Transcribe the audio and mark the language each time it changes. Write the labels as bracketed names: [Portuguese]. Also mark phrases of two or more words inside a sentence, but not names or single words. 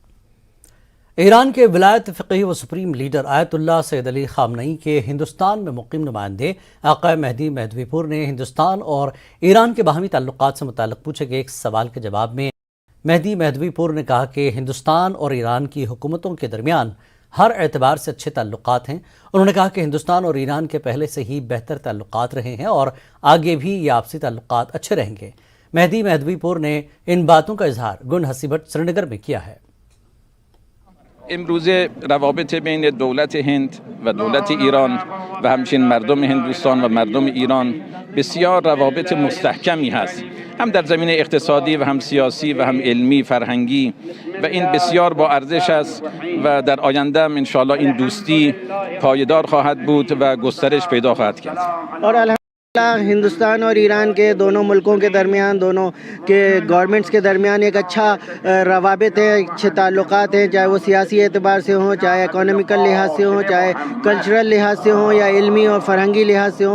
[Hindi] ईरान के विलायत फ़क़ीह व सुप्रीम लीडर आयतुल्लाह सैयद अली ख़ामनई के हिंदुस्तान में मुक़ीम नुमाइंदे आक़ा मेहदी मेहदवीपुर ने हिंदुस्तान और ईरान के बाहमी ताल्लुक़ात से मुताल्लिक़ पूछे गए एक सवाल के जवाब में मेहदी मेहदवीपुर ने कहा कि हिंदुस्तान और ईरान की हुकूमतों के दरमियान हर एतबार से अच्छे ताल्लुक़ात हैं। उन्होंने कहा कि हिंदुस्तान और ईरान के पहले से ही बेहतर ताल्लुक़ात रहे हैं और आगे भी ये आपसी ताल्लुक़ात अच्छे रहेंगे। मेहदी मेहदवीपुर ने इन बातों का इजहार गुन हसीबट श्रीनगर में किया है। [Persian] امروزه روابط بین دولت هند و دولت ایران و همچنین مردم هندوستان و مردم ایران بسیار روابط مستحکمی هست، هم در زمینه اقتصادی و هم سیاسی و هم علمی فرهنگی، و این بسیار با ارزش است و در آینده هم انشاءالله این دوستی پایدار خواهد بود و گسترش پیدا خواهد کرد. [Hindi] हिंदुस्तान और ईरान के दोनों मुल्कों के दरमियान, दोनों के गवर्नमेंट्स के दरमियान एक अच्छा रवाबित है, अच्छे ताल्लुकात हैं, चाहे वो सियासी एतबार से हों, चाहे इकोनॉमिकल लिहाज से हों, चाहे कल्चरल लिहाज से हों या इल्मी और फ़रहंगी लिहाज से हों।